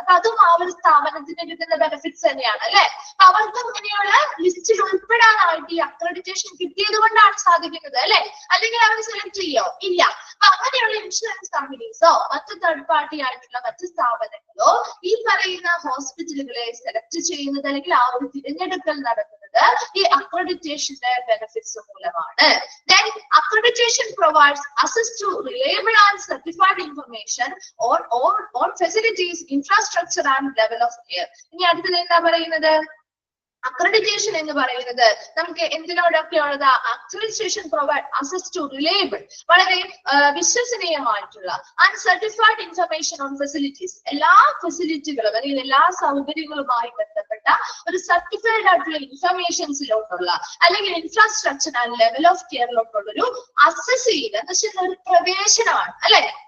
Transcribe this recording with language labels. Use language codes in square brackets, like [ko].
[ml] അപ്പൊ അതും ആ ഒരു സ്ഥാപനത്തിന് കിട്ടുന്ന ബെനിഫിറ്റ്സ് തന്നെയാണ് അല്ലെ? അവർക്ക് ഇങ്ങനെയുള്ള ലിസ്റ്റിൽ ഉൾപ്പെടാനായിട്ട് ഈ അക്രഡിറ്റേഷൻ കിട്ടിയത് കൊണ്ടാണ് സാധിക്കുന്നത് അല്ലെ? അല്ലെങ്കിൽ അവർ സെലക്ട് ചെയ്യോ? ഇല്ല. അപ്പൊ അങ്ങനെയുള്ള ഇൻഷുറൻസ് കമ്പനീസോ മറ്റ് തേർഡ് പാർട്ടി ആയിട്ടുള്ള മറ്റ് സ്ഥാപനങ്ങളോ ഈ പറയുന്ന ഹോസ്പിറ്റലുകളെ സെലക്ട് ചെയ്യുന്നത് അല്ലെങ്കിൽ ആ ഒരു തിരഞ്ഞെടുക്കൽ നടക്കുന്നത് ഈ അക്രഡിറ്റേഷന്റെ ബെനിഫിറ്റ്സ് മൂലമാണ്. [en] Then accreditation provides access to reliable and certified information on facilities, infrastructure and level of care. [ml] ഇനി അടുത്തത് എന്താ പറയുന്നത്? അക്രഡിറ്റേഷൻ എന്ന് പറയുന്നത് നമുക്ക് എന്തിനോടൊക്കെയുള്ളത്? [en] accreditation provide access to reliable, [ml] വളരെ വിശ്വസനീയമായിട്ടുള്ള [en] and certified information on facilities, [ml] എല്ലാ ഫെസിലിറ്റികളും അല്ലെങ്കിൽ എല്ലാ സൗകര്യങ്ങളുമായി ബന്ധപ്പെട്ട ഒരു സർട്ടിഫൈഡ് ആയിട്ടുള്ള ഇൻഫർമേഷൻസിലോട്ടുള്ള അല്ലെങ്കിൽ ഇൻഫ്രാസ്ട്രക്ചർ ആൻഡ് ലെവൽ ഓഫ് കെയറിലോട്ടുള്ള ഒരു അസസ് ചെയ്യുക ഒരു പ്രവേശനമാണ് അല്ലെ?